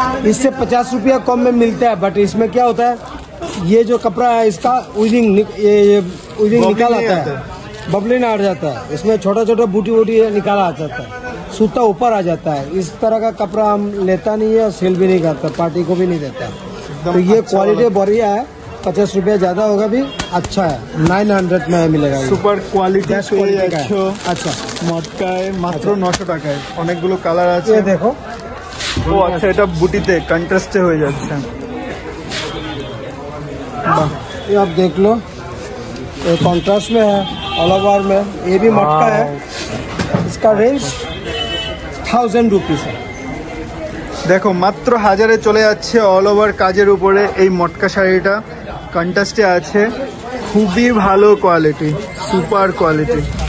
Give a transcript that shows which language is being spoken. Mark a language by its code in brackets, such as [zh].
[hi] इससे 50 रुपया कम में मिलता है, बट इसमें क्या होता है, ये जो कपड़ा है इसका उइजिंग निकाल आता है, बबलिन आ जाता है, इसमें छोटा छोटा बूटी वूटी निकाला आ जाता है, सूता ऊपर आ जाता है। इस तरह का कपड़ा हम लेता नहीं है और सेल भी नहीं करता, पार्टी को भी नहीं देता। तो ये क्वालिटी बढ़िया है, 50 रुपया ज्यादा होगा भी अच्छा है। 900 में मिलेगा, [en] super quality [hi] बेस्ट क्वालिटी का है। अच्छा [bn] মটকায় মাত্র 900 টাকায় অনেকগুলো কালার আছে। [hi] ये देखो, [bn] ও আচ্ছা, এটা বুটিতে কন্ট্রাস্টে হয়ে যাচ্ছে। [hi] ये आप देख लो, ये कॉन्ट्रास्ट में है, ऑल ओवर में। ये भी मटका है, इसका रेंज 1000 रुपीज है। [bn] দেখো মাত্র 1000-এ চলে যাচ্ছে অল ওভার কাজের উপরে এই মটকা শাড়িটা, কন্ট্রাস্টে আছে, খুবই ভালো কোয়ালিটি, সুপার কোয়ালিটি।